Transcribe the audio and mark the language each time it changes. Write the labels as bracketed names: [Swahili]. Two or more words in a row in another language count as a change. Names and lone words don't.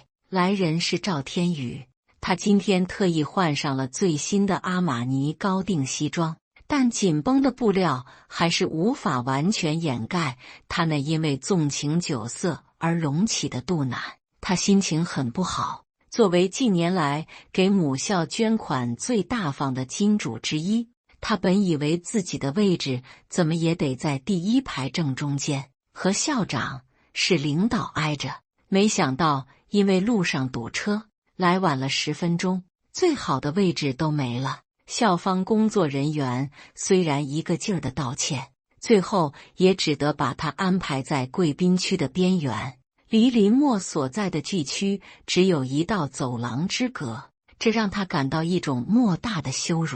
[Chinese] 來人是趙天宇，他今天特意換上了最新的阿瑪尼高定西裝，但緊繃的布料還是無法完全掩蓋他那因為縱情酒色而隆起的肚腩。他心情很不好。作為近年來給母校捐款最大方的金主之一，他本以為自己的位置怎麼也得在第一排正中間，和校長是領導挨着。沒想到因為路上堵車，來晚了10分鐘，最好的位置都沒了。校方工作人員雖然一個勁兒的道歉，最後也只得把他安排在貴賓區的邊緣，離林默所在的劇區只有一道走廊之隔，這讓他感到一種莫大的羞辱。